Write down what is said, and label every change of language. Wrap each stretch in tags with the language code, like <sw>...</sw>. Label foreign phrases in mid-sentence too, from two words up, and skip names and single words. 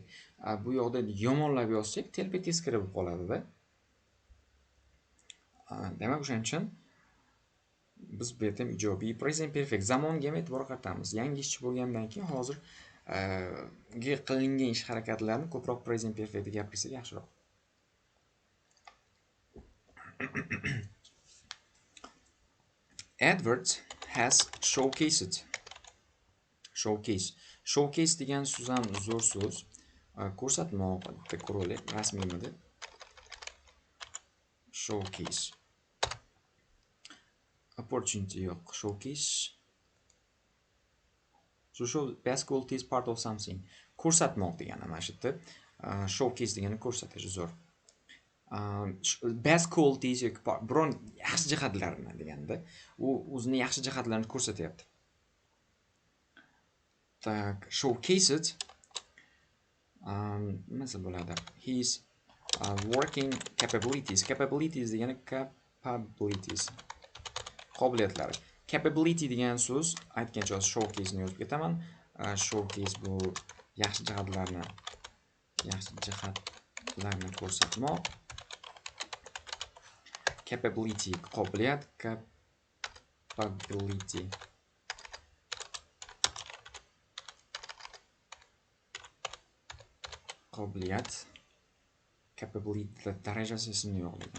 <uz>Bu yoqda yomonlab yozsak, telpa teskari bo'lib qoladi-da. Demak, o'shaning uchun biz bu yerda ijobiy</uz> <en>present perfect</en> <uz>zamonga ham e'tibor qaratamiz. Yangi ishchi bo'lgandan keyin hozir qilingan ish harakatlarini ko'proq</uz> <en>present perfectda</en> <uz>gapirsak yaxshiroq.</uz> <en>Edward has showcased.</en> <uz>Showcase degan so'z ham zo'r so'z. Ko'rsatmoq deb ko'raylik, rasmiymidi?</uz> <en>Showcase. Opportunity yo'q. Showcase. To show best qualities part of something.</en> <uz>Ko'rsatmoq degani mana shu yerda. Showcase degani ko'rsatish zo'r.</uz> <en>Best qualities</en> <uz>yoki biron yaxshi jihatlarini deganda, u o'zining yaxshi jihatlarini ko'rsatyapti. Showcased nima bo'ladi?</uz> <en>His working capabilities.</en> <uz>Capabilities degani qobiliyatlari. Capability degan so'z aytgancha showcase ni yozib ketaman. Showcase bu yaxshi jihatlarni ko'rsatmoq. Capability qobiliyat, capability darajasi ismini yo'q lekin.</uz>